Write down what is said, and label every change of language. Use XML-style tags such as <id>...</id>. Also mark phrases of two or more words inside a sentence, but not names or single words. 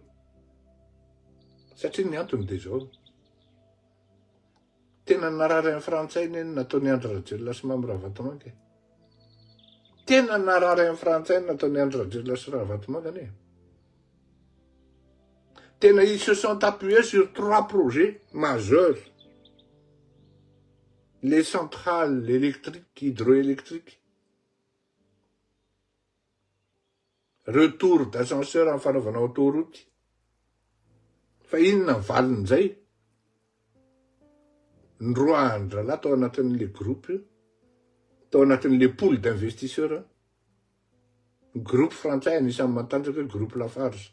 <mg>Satria ny antony de zao. Tena narary amin'ny frantsay neny nataony Andry Rajoelina sy Mamy Ravatomanga. Tena narary amin'ny frantsay nataony Andry Rajoelina sy Ravatomanga ne.</mg> <fr>Tena ils se sont appuyés sur 3 projets majeurs. Les centrales électriques, hydroélectriques. Retour d'ascenseur</fr> <mg>amin'ny fanaovana autoroute. Fa inona ny valin'izay? Ny 3 andrala tao anatin'</mg> <fr>le groupe,</fr> <mg>tao anatin'</mg> <fr>le pool d'investisseurs.</fr> <mg>Groupe frantsay anisan'ny matanjaka hoe groupe Lafarge.</mg>